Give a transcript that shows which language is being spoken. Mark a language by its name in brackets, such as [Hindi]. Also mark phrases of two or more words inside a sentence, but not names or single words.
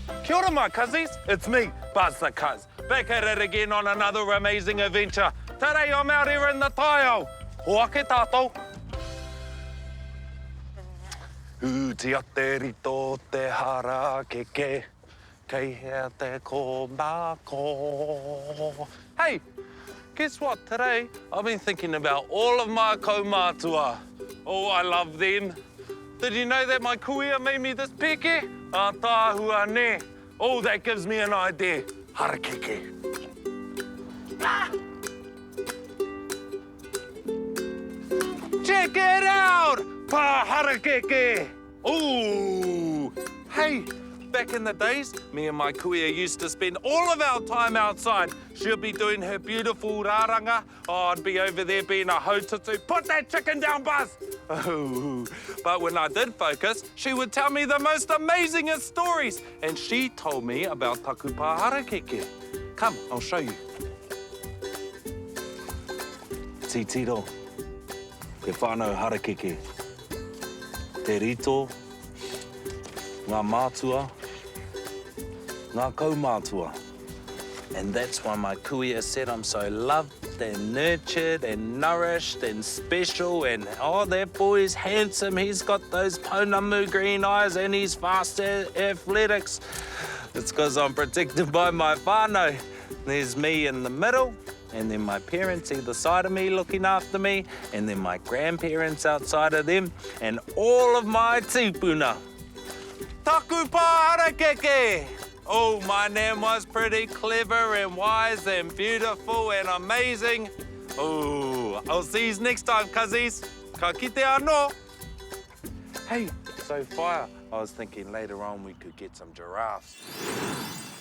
[Māori] Kia ora, [English] my cuzzies. It's me, Buzz the Cuz, back at it again on another amazing adventure. Today I'm out here in the taiao. [Māori] Hoa ke tātou. Te ate rito te hara keke, kei hea te Kaumātua. [English] Hey, guess what? Today I've been thinking about all of my Kaumātua. Oh, I love them. Did you know that my kuia made me this peke? [Māori] Tāhua ne. [English] Oh, that gives me an idea. Harakeke. Ah! Check it out! [Māori] Pa harakeke. Ooh. [English] Hey, back in the days, me and my kuia used to spend all of our time outside. She'll be doing her beautiful rāranga. Oh, I'd be over there being a haututu. Put that chicken down, Buzz! Oh. But when I did focus, she would tell me the most amazingest stories. And she told me about [Māori] taku pā harakeke. [English] Come, I'll show you. [Māori] Titiro, ke whānau harakeke. Te rito, ngā mātua, ngā Kaumātua. [English] And that's why my kuia said I'm so loved and nurtured and nourished and special. And oh, that boy's handsome. He's got those pounamu green eyes and he's fast athletics. It's because I'm protected by my whānau. There's me in the middle, and then my parents either side of me looking after me, and then my grandparents outside of them, and all of my tūpuna. [Māori] Taku pā harakeke! [English] Oh, my nan was pretty clever and wise and beautiful and amazing. Oh, I'll see you next time, cuzzies. [Māori] Ka kite anō. [English] Hey, so fire. I was thinking later on we could get some giraffes.